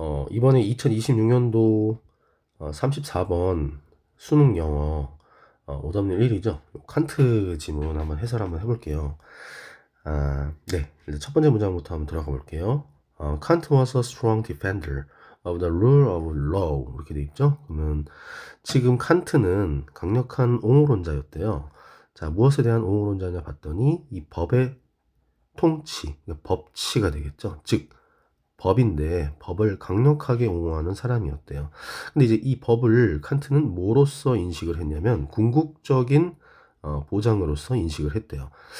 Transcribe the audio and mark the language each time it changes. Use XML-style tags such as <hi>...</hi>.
<ko>이번에 2026년도 34번 수능 영어 오답률 1위죠. 칸트 지문 한번 해설 한번 해볼게요. 네. 이제 첫 번째 문장부터 한번 들어가 볼게요.</ko> <en>Kant was a strong defender of the rule of law.</en> <ko>이렇게 돼 있죠. 그러면 지금 칸트는 강력한 옹호론자였대요. 자, 무엇에 대한 옹호론자냐 봤더니 이 법의 통치, 그러니까 법치가 되겠죠. 즉, 법인데 법을 강력하게 옹호하는 사람이었대요. 근데 이제 이 법을 칸트는 뭐로서 인식을 했냐면 궁극적인 보장으로서 인식을 했대요.</ko>